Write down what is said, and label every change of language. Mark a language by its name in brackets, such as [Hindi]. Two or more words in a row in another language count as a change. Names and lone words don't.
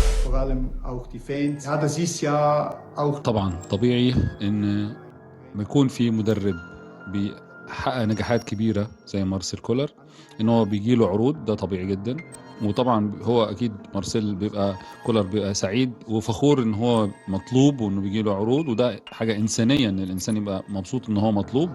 [German] vor allem auch die Fans. Ja, das ist ja auch [Arabic] طبعا طبيعي ان ما يكون في مدرب بيحقق نجاحات كبيرة زي مارسيل كولر ان هو بيجي له عروض، ده طبيعي جدا. وطبعا هو اكيد مارسيل كولر بيبقى سعيد وفخور ان هو مطلوب وانه بيجي له عروض، وده حاجة انسانية ان الانسان يبقى مبسوط ان هو مطلوب.